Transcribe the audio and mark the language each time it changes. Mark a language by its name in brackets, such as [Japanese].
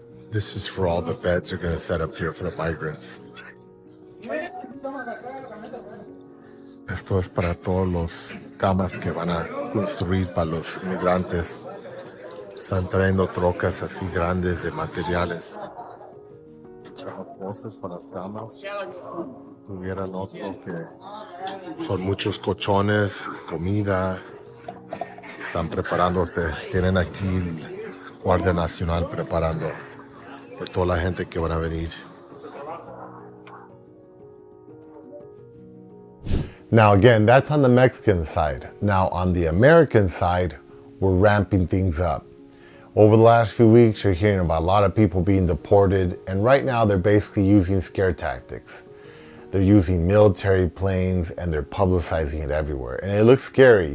[English] This is for all the beds they're going to set up here for the migrants. [Spanish] Esto es para todos los camas que van a construir para los inmigrantes. Están trayendo trocas así grandes de materiales. Postes para las camas. Tuvieran otro que son muchos colchones, comida. Están preparándose. Tienen aquí el Guardia Nacional preparando por toda la gente que van a venir. [English] Now again, that's on the Mexican side. Now on the American side, we're ramping things up. Over the last few weeks, you're hearing about a lot of people being deported, and right now they're basically using scare tactics. They're using military planes and they're publicizing it everywhere. And it looks scary.